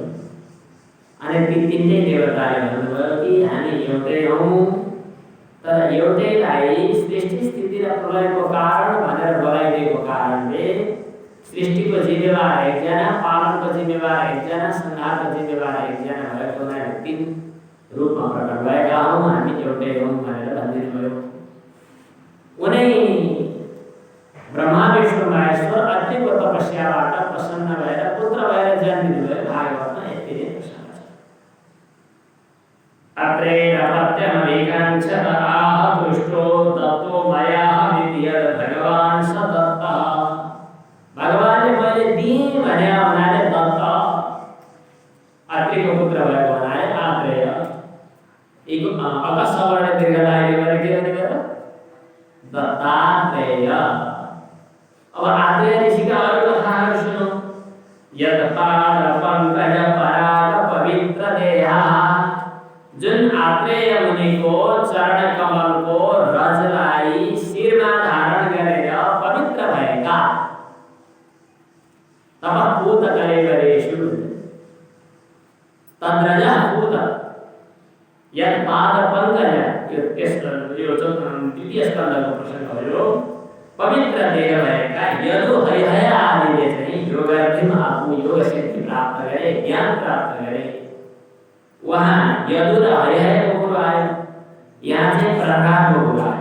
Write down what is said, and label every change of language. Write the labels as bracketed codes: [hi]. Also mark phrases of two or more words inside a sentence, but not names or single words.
[ne] अनि ती तीनटै देवताले भन्नुभयो कि हामी एउटै हौँ, तर एउटैलाई सृष्टि स्थिति र प्रलयको कारण भनेर बोलाइदिएको कारणले सृष्टिको जिम्मेवार एकजना, पालनको जिम्मेवार एकजना, संहारको जिम्मेवार एकजना भएको हुनाले तीन रूपमा प्रकट भएका हौँ, हामी एउटै हौँ भनेर भनिदिनुभयो। उनै ब्रह्मा विष्णु महेश्वर अत्रिको तपस्याबाट प्रसन्न भएर पुत्र भएर जन्मिनुभयो। भागवतमा यति नै प्रसन्न छ। [sa] अत्रेरपत्यमविकाञ्च आह पृष्ठो दत्तो मयाहमिति यद् भगवान् स दत्तः। [ne] भगवानले मैले दिएँ भने हुनाले दत्त, अत्रिको पुत्र भएको हुनाले आत्रेय। अकस्वर्ण दीर्घलाई गरेर के भन्ने भयो? दत्तात्रेय। अब आत्रेय ऋषिका अरू कथाहरू सुनौ। [sa] यत् पाद पंकज पराग पवित्र देहा, [ne] जुन आत्रेय मुनिको चरण कमलको रजलाई शिरमा धारण गरेर पवित्र भएका [sa] तपपूत कलेवरेषु तद्रजः पूत यत् पाद पंकज। [ne] यो द्वितीय स्कन्धको प्रसङ्ग हो। यो पवित्र देह भएका यदु हरिहय आदिले चाहिँ योगार्थीमा आफू योग सिद्धि प्राप्त गरे, ज्ञान प्राप्त गरे। वहाँ यदु र हरिहयको कुरो आयो, यहाँ चाहिँ प्रहलादको कुरो आयो।